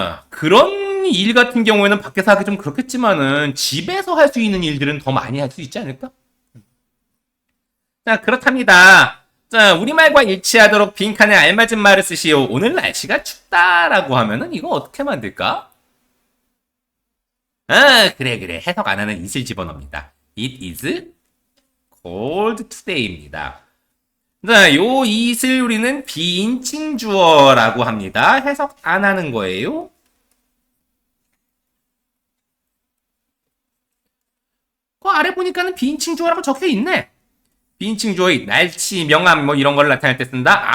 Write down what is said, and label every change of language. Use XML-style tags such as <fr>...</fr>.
<ko>그런 일 같은 경우에는 밖에서 하기 좀 그렇겠지만은 집에서 할 수 있는 일들은 더 많이 할 수 있지 않을까? 자, 그렇답니다. 자, 우리말과 일치하도록 빈칸에 알맞은 말을 쓰시오. 오늘 날씨가 춥다라고 하면은 이거 어떻게 만들까? 그래. 해석 안 하는 it을 집어넣습니다.</ko> <en>It is cold today입니다.</en> <ko>자, 요 it을 우리는 비인칭 주어라고 합니다. 해석 안 하는 거예요. 그 아래 보니까는 비인칭 주어라고 적혀 있네. 비인칭 주어의 날씨, 명암 뭐 이런 걸 나타낼 때 쓴다.</ko>